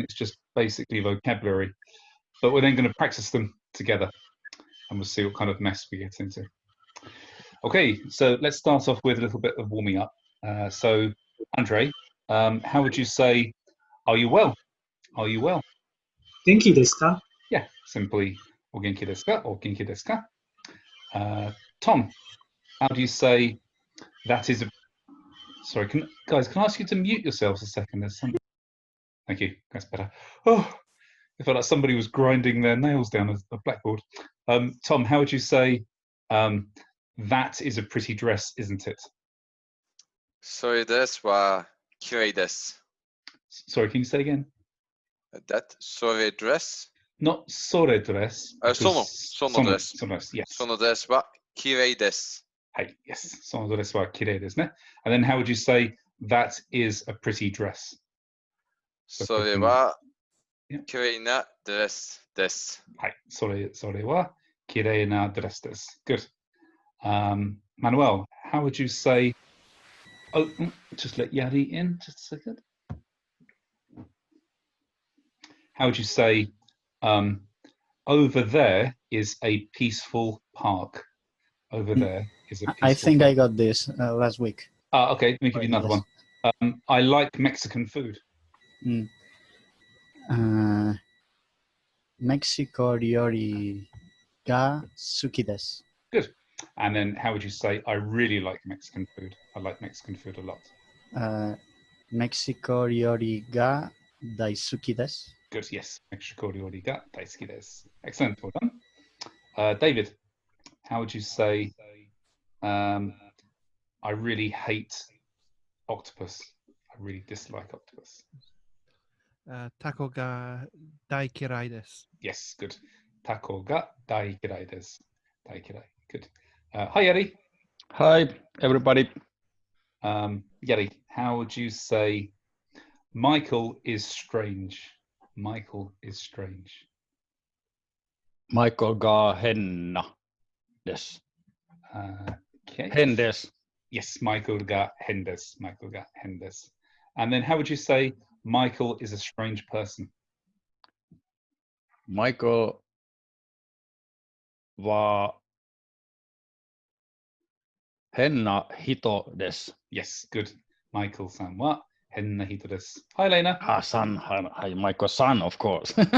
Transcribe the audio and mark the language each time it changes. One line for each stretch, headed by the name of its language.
English: It's just basically vocabulary. But we're then going to practice them together and we'll see what kind of mess we get into. Okay, so let's start off with a little bit of warming up. So, Andre, how would you say, are you well? Are you well?
Japanese: 元気ですか?
English: Yeah, simply,
Japanese: お元気ですか?
English: Or
Japanese: 元気ですか?
English: Tom, how do you say, that is a... Sorry, guys, can I ask you to mute yourselves a second? There's some... Thank you, that's better. Oh, I felt like somebody was grinding their nails down a blackboard. Tom, how would you say, that is a pretty dress, isn't it?
Japanese: それですは綺麗です。
English: Sorry, can you say again? That
Japanese: それ
English: dress? Not sore dress.
Japanese: その dress. その dress,
English: yes.
Japanese: その dress は綺麗です。
English: Hey, yes.
Japanese: その dress は綺麗ですね.
English: And then how would you say, that is a pretty dress?
Japanese: それは
English: Yeah.
Japanese: 綺麗なドレスです。はい、それは綺麗なドレスです。
English: Good. Manuel, how would you say, oh, just let Yadi in just a second. How would you say, over there is a peaceful park? Over there is a peaceful I think park. I got this last week. Okay, let me give you another one. I like Mexican food.
Japanese: メキシコ料理が好きです。
English: Good. And then how would you say, I really like Mexican food? I like Mexican food a lot.
Japanese: メキシコ料理が大好きです。
English: Good, yes.
Japanese: メキシコ料理が大好きです.
English: Excellent, well done. David, how would you say, I really hate octopus? I really dislike octopus.
Japanese: タコが大嫌いです。
English: Yes, good.
Japanese: タコが大嫌いです。大嫌い.
English: Good. Hi,
Japanese: Yari.
English: Hi, everybody. Yari, how would you say, Michael is strange? Michael is strange.
Japanese: Michael が変なです。
English: Okay.
Japanese: 変です。
English: Yes,
Japanese: Michael が変です。 Michael が変です.
English: And then how would you say, Michael is a strange person?
Japanese: Michael は変な人です。
English: Yes, good.
Japanese: Michael さんは変な人です.
English: Hi, Lena. Son. Hi, Michael son, of course.